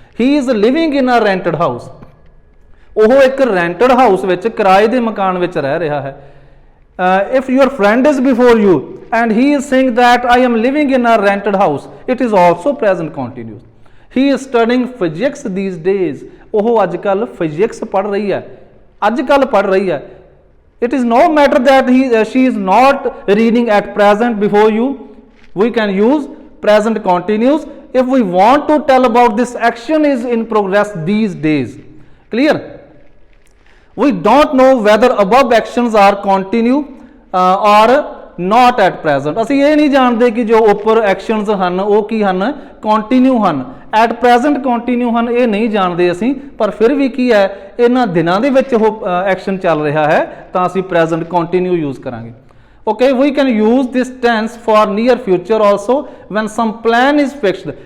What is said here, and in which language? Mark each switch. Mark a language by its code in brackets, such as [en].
[en] he is living in a rented house, [pa] ਉਹ ਇੱਕ rented house ਵਿੱਚ, ਕਿਰਾਏ ਦੇ ਮਕਾਨ ਵਿੱਚ ਰਹਿ ਰਿਹਾ ਹੈ. [en] If your friend is before you and he is saying that I am living in a rented house, it is also present continuous. He is studying physics these days, [pa] ਉਹ ਅੱਜ ਕੱਲ੍ਹ ਫਿਜ਼ਿਕਸ ਪੜ੍ਹ ਰਹੀ ਹੈ, ਅੱਜ ਕੱਲ੍ਹ ਪੜ੍ਹ ਰਹੀ ਹੈ. [en] It is no matter that she is not reading at present before you. We can use present continuous if we want to tell about this action is in progress these days. Clear? We don't know whether above actions are continue or not at present. [pa] ਅਸੀਂ ਇਹ ਨਹੀਂ ਜਾਣਦੇ ਕਿ ਜੋ ਉੱਪਰ actions ਹਨ ਉਹ ਕੀ ਹਨ? ਕੰਟੀਨਿਊ ਹਨ. ਐਟ ਪ੍ਰੈਜ਼ੈਂਟ ਕੰਟੀਨਿਊ ਹਨ, ਇਹ ਨਹੀਂ ਜਾਣਦੇ ਅਸੀਂ, ਪਰ ਫਿਰ ਵੀ ਕੀ ਹੈ, ਇਹਨਾਂ ਦਿਨਾਂ ਦੇ ਵਿੱਚ ਉਹ ਐਕਸ਼ਨ ਚੱਲ ਰਿਹਾ ਹੈ, ਤਾਂ ਅਸੀਂ ਪ੍ਰੈਜ਼ੈਂਟ ਕੰਟੀਨਿਊ ਯੂਜ਼ ਕਰਾਂਗੇ. [en] Okay, we can use this tense for near future also when some plan is fixed.